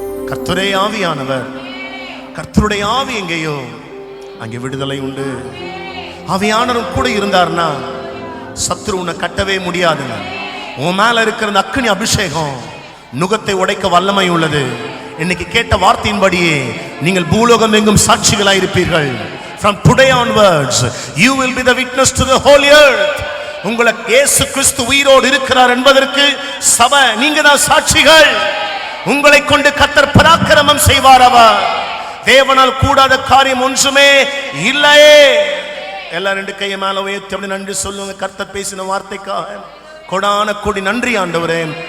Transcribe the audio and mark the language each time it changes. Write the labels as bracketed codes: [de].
[ta] கர்த்தரே ஆவியானவர். கர்த்தருடைய ஆவி எங்கேயோ அங்கே விடுதலை உண்டு. ஆவியானவர் கூட இருந்தார்னா சத்துரு உன்னை கட்டவே முடியாதுங்க. உன் மேல இருக்கிற அக்கினி அபிஷேகம் நுகத்தை உடைக்க வல்லமை உள்ளது. இன்னைக்கு கேட்ட வார்த்தையின்படியே நீங்கள் பூலோகம் எங்கும் சாட்சிகளாய் இருப்பீர்கள். [en] From today onwards you will be the witness to the whole earth. [ta] உங்களுக்கு இயேசு கிறிஸ்து உயிரோடு இருக்கிறார் என்பதற்கு சபை நீங்க தான் சாட்சிகள். உங்களை கொண்டு கர்த்தர் பராக்கிரமம் செய்வார். அவர் தேவனால் கூடாத காரியம் ஒன்றுமே இல்லையே. எல்லாரும் ரெண்டு கையை மேல உயர்த்தி அப்படி நன்றி சொல்லுங்க. கர்த்தர் பேசின வார்த்தைக்காக கொடான கொடி நன்றி ஆண்டவரே.